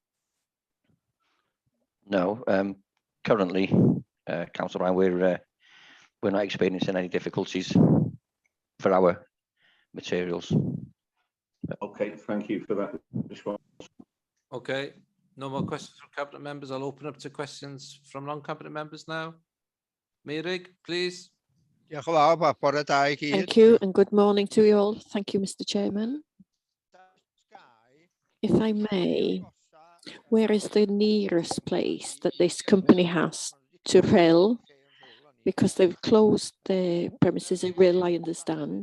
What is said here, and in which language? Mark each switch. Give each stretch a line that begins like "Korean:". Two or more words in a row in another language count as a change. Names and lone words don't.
English: No, currently, Councillor Ryan, we're not experiencing any difficulties for our materials. Okay, thank you for that response. Okay, no more questions from cabinet members. I'll open up to questions from non-cabinet members now. Meirig, please.
Welsh: Diolch yn fawr, mae bore da i gyd.
English: Thank you and good morning to you all. Thank you, Mr. Chairman. If I may, where is the nearest place that this company has to Rhyl? Because they've closed their premises in Rhyl, I understand.